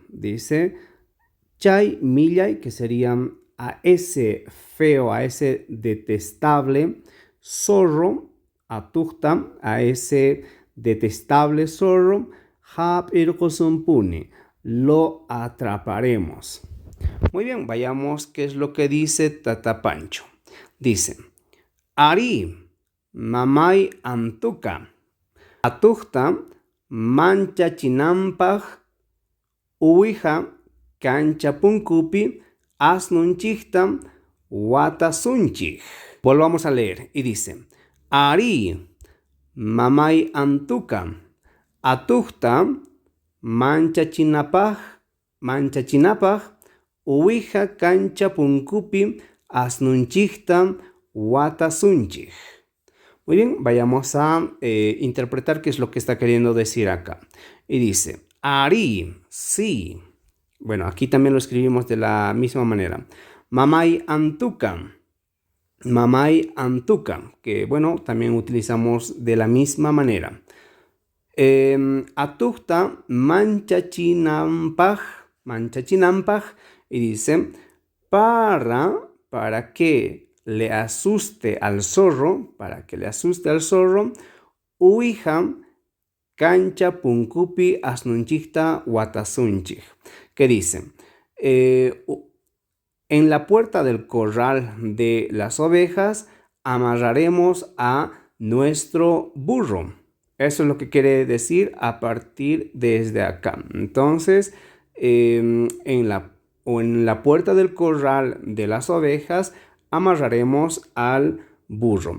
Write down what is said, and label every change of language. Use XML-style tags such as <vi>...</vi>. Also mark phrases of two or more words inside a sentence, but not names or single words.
<qu>Dice chay millay,</qu> <es>que serían a ese feo, a ese detestable zorro, atuqta, a ese detestable zorro, hap'irqusunpuni, lo atraparemos. Muy bien, vayamos qué es lo que dice Tata Pancho. Dice:</es> <qu>Ari, mamay antuka, atuqta manchachinampaq uwiha kanchapunkupi asnunchikta watasunchik.</qu> <es>Volvamos a leer y dice:</es> <qu>Ari, mamay antuka, atuqta manchachinapaq uwiha kanchapunkupi asnunchikta watasunchik.</qu> <es>Muy bien, vayamos a interpretar qué es lo que está queriendo decir acá. Y dice, Ari, sí. Bueno, aquí también lo escribimos de la misma manera.</es> <qu>Mamay antuka. Mamay antuka,</qu> <es>que bueno, también utilizamos de la misma manera.</es> <qu>Atukta manchachinampaj, manchachinampaj,</qu> <es>y dice, para que le asuste al zorro,</es> <qu>uija cancha punkupi asnunchikta watasunchik,</qu> <es>que dice, en la puerta del corral de las ovejas amarraremos a nuestro burro. Eso es lo que quiere decir a partir desde acá. Entonces, en la puerta del corral de las ovejas amarraremos al burro.</es>